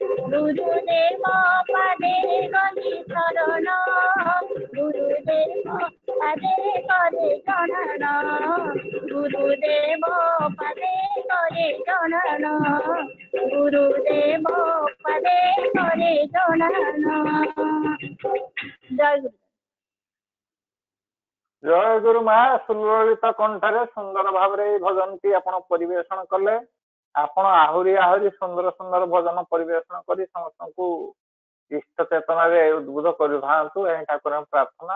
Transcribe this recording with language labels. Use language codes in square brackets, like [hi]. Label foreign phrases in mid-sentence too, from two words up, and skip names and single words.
[bn] গুরুদেব পাদে গলি শরণ গুরুদেব পাদে করে জনন গুরুদেব পাদে করে জনন গুরুদেব পাদে করে জনন। জয় গুরু। [or] ଜୟ ଗୁରୁ ମା ସୁଲଳିତ କଣ୍ଠରେ ସୁନ୍ଦର ଭାବରେ ଏଇ ଭଜନଟି ଆପଣ ପରିବେଷଣ କଲେ। ଆପଣ ଆହୁରି ଆହୁରି ସୁନ୍ଦର ସୁନ୍ଦର ଭଜନ ପରିବେଷଣ କରି ସମସ୍ତଙ୍କୁ ଇଷ୍ଟ ଚେତନାରେ ଉଦ୍ବୁଦ୍ଧ କରିଥାନ୍ତୁ। ଏହି ଠାକୁରଙ୍କ ପ୍ରାର୍ଥନା।